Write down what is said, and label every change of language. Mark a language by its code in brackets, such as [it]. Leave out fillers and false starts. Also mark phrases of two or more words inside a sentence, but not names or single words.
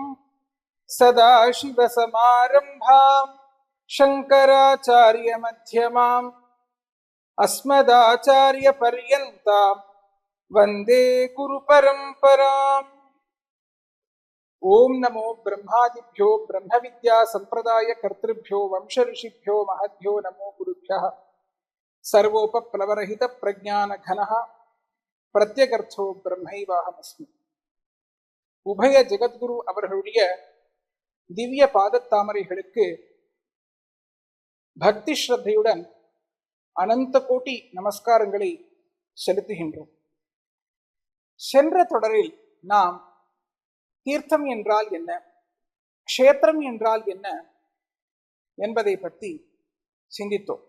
[sa] सदाशिवसमारम्भां शङ्कराचार्यमध्यमाम् अस्मदाचार्यपर्यन्तां वन्दे गुरुपरम्पराम्। ओम नमो ब्रह्मादिभ्यो ब्रह्मविद्या संप्रदाय कर्तृभ्यो वंश ऋषिभ्यो महद्भ्यो नमो गुरुभ्यः। सर्वोपप्लवरहित प्रज्ञान घनः प्रत्यगर्थो ब्रह्मैवाहमस्मि। [ta] உபய ஜெகத்குரு அவர்களுடைய திவ்ய பாதத்தாமரைகளுக்கு பக்தி ஸ்ரத்தையுடன் அனந்த கோட்டி நமஸ்காரங்களை செலுத்துகின்றோம். சென்ற தொடரில் நாம் தீர்த்தம் என்றால் என்ன, க்ஷேத்திரம் என்றால் என்ன என்பதை பற்றி சிந்தித்தோம்.